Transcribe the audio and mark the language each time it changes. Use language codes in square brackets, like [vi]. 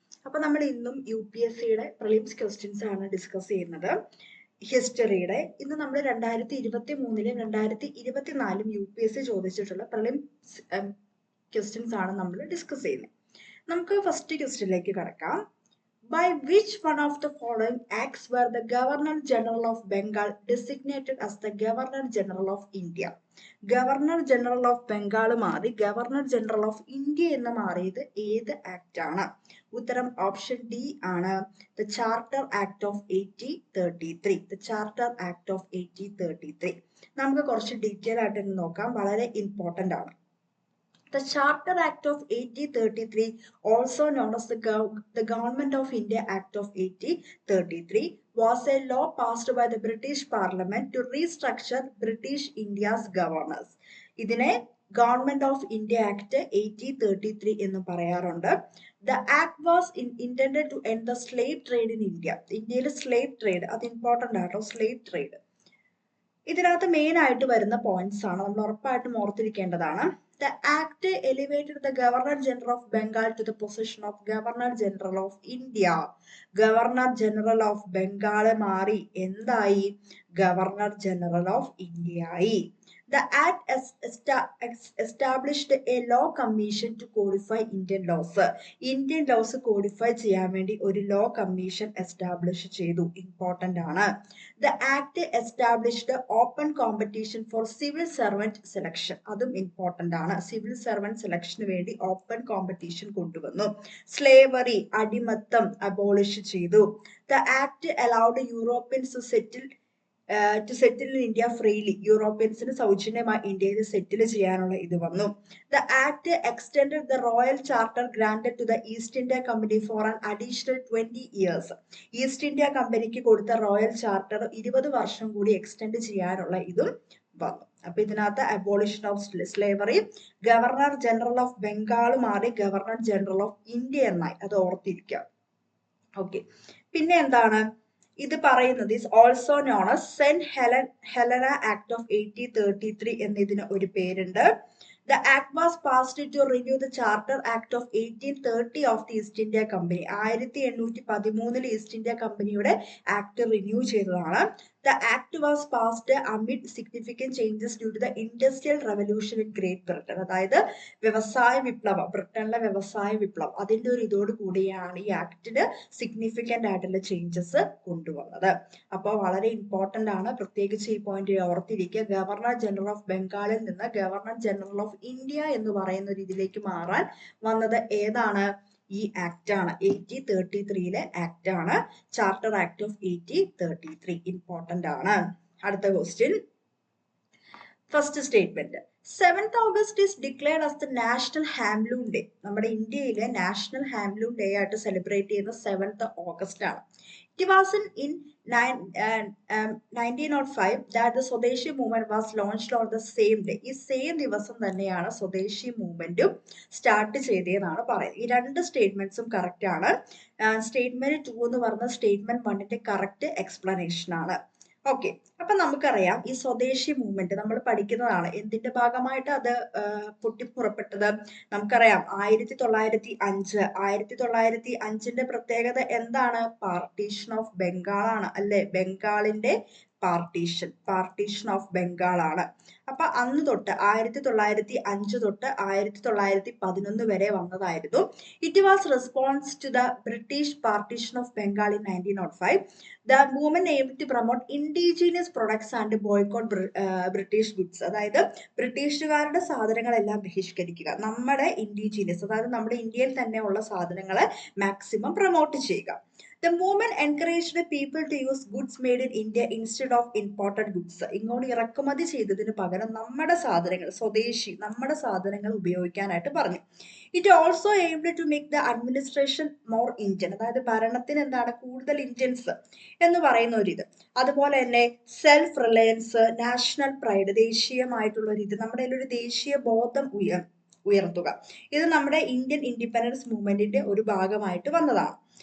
[ml] അപ്പോൾ നമ്മൾ ഇന്നും UPSCയുടെ പ്രിലിംസ് ക്വസ്റ്റ്യൻസ് ആണ് ഡിസ്കസ് ചെയ്യുന്നത്. ഹിസ്റ്ററിയുടെ ഇന്ന് നമ്മൾ 2023-ലും 2024-ലും UPSC ചോദിച്ചിട്ടുള്ള പ്രിലിംസ് ക്വസ്റ്റ്യൻസ് ആണ് നമ്മൾ ഡിസ്കസ് ചെയ്യുന്നത്. നമുക്ക് ഫസ്റ്റ് ക്വസ്റ്റ്യനിലേക്ക് കടക്കാം. [en] By which one of the following acts were the Governor General of Bengal designated as the Governor General of India? [ml] Governor General of Bengal മാറി Governor General of India എന്ന് മാറിയത് ഏത് ആക്ട് ആണ്? ഉത്തരം ഓപ്ഷൻ ഡി ആണ്. The Charter Act of 1833. [en] The Charter Act of 1833. [ml] നമുക്ക് കുറച്ച് detail ആയിട്ട് നോക്കാം, വളരെ ഇമ്പോർട്ടന്റ് ആണ്. [en] The Charter Act of 1833, also known as the Government of India Act of 1833, was a law passed by the British Parliament to restructure British India's governors. [ml] ഇതിനെ Government of India Act 1833 എന്ന് പറയാറുണ്ട്. [en] The act was intended to end the slave trade in India. [ml] ഇന്ത്യയിൽ slave trade അത് important ആട്ടോ, slave trade. ഇതിനകത്ത് main ആയിട്ട് വരുന്ന points ആണ്, നമ്മൾ ഉറപ്പായിട്ടും ഓർത്തിരിക്കേണ്ടതാണ്. [en] The act elevated the Governor General of Bengal to the position of Governor General of India. [ml] Governor General of Bengal മാറി എന്തായി? [en] Governor General of India ആയി. The act established a law commission to codify Indian laws. [ml] Indian laws codify ചെയ്യാൻ വേണ്ടി ഒരു law commission establish ചെയ്തു. Important ആണ്. [en] The act established open competition for civil servant selection. [ml] അതും important ആണ്. Civil servant selection വേണ്ടി open competition കൊണ്ടുവന്നു. Slavery, അടിമത്തം abolish ചെയ്തു. [en] The act allowed Europeans to settle in India freely. [ml] യൂറോപ്യൻസിന് സൗജന്യമായി ഇന്ത്യയിൽ സെറ്റിൽ ചെയ്യാനുള്ള ഇത് വന്നു. [en] The act extended the royal charter granted to the East India Company for an additional 20 years. [ml] East India കമ്പനിക്ക് കൊടുത്ത റോയൽ ചാർട്ടർ 20 വർഷം കൂടി എക്സ്റ്റെൻഡ് ചെയ്യാനുള്ള ഇതും വന്നു. അപ്പൊ ഇതിനകത്ത് abolition of slavery, governor general of Bengal മാറി ഗവർണർ ജനറൽ ഓഫ് ഇന്ത്യ എന്നായി, അത് ഓർത്തിരിക്കുക. ഓക്കെ, പിന്നെ എന്താണ് ഇത് പറയുന്നത്? [en] is also known as Saint Helena Act of 1833 [ml] എന്നതിന് ഒരു പേരുണ്ട്. [en] The act was passed to renew the Charter Act of 1830 of the East India Company. [ml] 1813 east India കമ്പനിയുടെ ആക്ട് റിന്യൂ ചെയ്തതാണ്. [en] The act was passed amid significant changes due to the Industrial Revolution in Great Britain. [ml] അതായത് വ്യവസായ വിപ്ലവം, ബ്രിട്ടനിലെ വ്യവസായ വിപ്ലവം, അതിന്റെ ഒരു ഇതോട് കൂടിയാണ് ഈ ആക്ടിന് സിഗ്നിഫിക്കന്റ് ആയിട്ടുള്ള ചേഞ്ചസ് കൊണ്ടുവന്നത്. അപ്പോൾ വളരെ ഇമ്പോർട്ടന്റ് ആണ്, പ്രത്യേകിച്ച് ഈ പോയിന്റ് ഓർത്തിരിക്കുക. ഗവർണർ ജനറൽ ഓഫ് ബംഗാളിൽ നിന്ന് ഗവർണർ ജനറൽ ഓഫ് ഇന്ത്യ എന്ന് പറയുന്ന രീതിയിലേക്ക് മാറാൻ വന്നത് ഏതാണ്? ഈ ആക്ട് ആണ്. 1833 ആക്ട് ആണ്, ചാർട്ടർ ആക്ട് ഓഫ് 1833. ഇമ്പോർട്ടന്റ് ആണ്. അടുത്ത question, first statement. [en] 7th August is declared as the National Handloom Day. [ml] നമ്മുടെ ഇന്ത്യയിലെ നാഷണൽ ഹാൻഡ്ലൂം ഡേ ആയിട്ട് സെലിബ്രേറ്റ് ചെയ്യുന്ന 7th August ആണ്. [en] It was in 1905 that the Swadeshi movement was launched on the same day. [ml] ഈ same ദിവസം തന്നെയാണ് സ്വദേശി മൂവ്മെന്റും സ്റ്റാർട്ട് ചെയ്തതെന്നാണ് പറയുന്നത്. ഈ രണ്ട് സ്റ്റേറ്റ്മെന്റ്സും കറക്റ്റ് ആണ്. സ്റ്റേറ്റ്മെന്റ് 2 എന്ന് പറഞ്ഞ സ്റ്റേറ്റ്മെന്റ് 1ന്റെ കറക്റ്റ് എക്സ്പ്ലനേഷൻ ആണ്. ഓക്കെ, അപ്പൊ നമുക്കറിയാം ഈ സ്വദേശി മൂവ്മെന്റ് നമ്മൾ പഠിക്കുന്നതാണ്. എന്തിന്റെ ഭാഗമായിട്ട് അത് പൊട്ടിപ്പുറപ്പെട്ടത്? നമുക്കറിയാം 1905. 1905ന്റെ പ്രത്യേകത എന്താണ്? പാർട്ടീഷൻ ഓഫ് ബംഗാൾ ആണ്, അല്ലെ? ബംഗാളിന്റെ പാർട്ടീഷൻ ഓഫ് ബംഗാൾ ആണ്. അപ്പൊ അന്ന് തൊട്ട് 1905 തൊട്ട് 1911 വരെ വന്നതായിരുന്നു. [en] It was response to the British partition of Bengal in 1905. The movement aimed to promote indigenous products and boycott British goods. [ml] അതായത് ബ്രിട്ടീഷുകാരുടെ സാധനങ്ങളെല്ലാം ബഹിഷ്കരിക്കുക, നമ്മുടെ ഇൻഡിജീനിയസ്, അതായത് നമ്മുടെ ഇന്ത്യയിൽ തന്നെ ഉള്ള സാധനങ്ങളെ മാക്സിമം പ്രൊമോട്ട് ചെയ്യുക. [en] The movement encouraged the people to use goods made in India instead of imported goods. [ml] ഇങ്ങോട്ട് ഇറക്കുമതി ചെയ്തതിന് പകരം നമ്മുടെ സാധനങ്ങൾ, സ്വദേശി, നമ്മുടെ സാധനങ്ങൾ ഉപയോഗിക്കാനായിട്ട് പറഞ്ഞു. It also aimed to make the administration more Indian. അതായത് ഭരണത്തിന് എന്താണ്, കൂടുതൽ ഇന്ത്യൻസ് എന്ന് പറയുന്ന ഒരിത്. അതുപോലെ തന്നെ സെൽഫ് റിലയൻസ്, നാഷണൽ പ്രൈഡ്, ദേശീയമായിട്ടുള്ള ഒരു ഇത്, നമ്മുടെ ഒരു ദേശീയ ബോധം ഉയർത്തുക. ഇത് നമ്മുടെ ഇന്ത്യൻ ഇൻഡിപെൻഡൻസ് മൂവ്മെന്റിന്റെ ഒരു ഭാഗമായിട്ട് വന്നതാണ്.